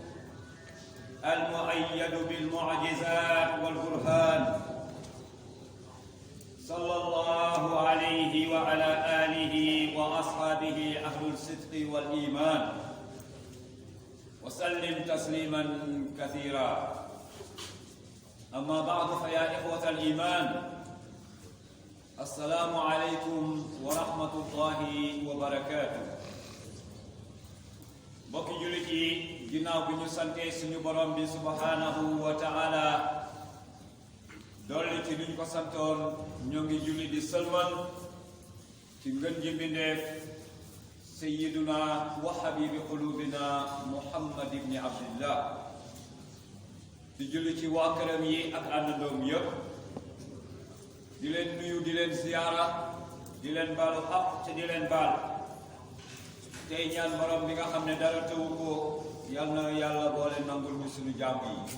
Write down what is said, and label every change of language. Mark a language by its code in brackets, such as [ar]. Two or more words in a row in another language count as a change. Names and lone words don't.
[ar] المؤيد بالمعجزات والبرهان، صلى الله عليه وعلى آله وأصحابه أهل الصدق والإيمان، وسلم تسليما كثيرا. أما بعد، فيا إخوة الإيمان، السلام عليكم ورحمة الله وبركاته. [wo] mbokki jullit yi, ginnaaw bi ñu sante suñu borom bi [ar] سبحانه وتعالى [wo] dolli ci luñ ko santoon, ñoo ngi julli di sëlmal ci ngën ji mbindeef [ar] سيدنا وحبيب قلوبنا [wo] Muhammad ibni Abdillah, di julli ci waa këram yi ak àndandoom yépp, di leen nuyu, di leen ziyaara, di leen baalu xaq te di leen baal, tey ñaan borom bi nga xam ne dara tëwu ko, yal na yàlla boole nangul ñu suñu jàmm yi.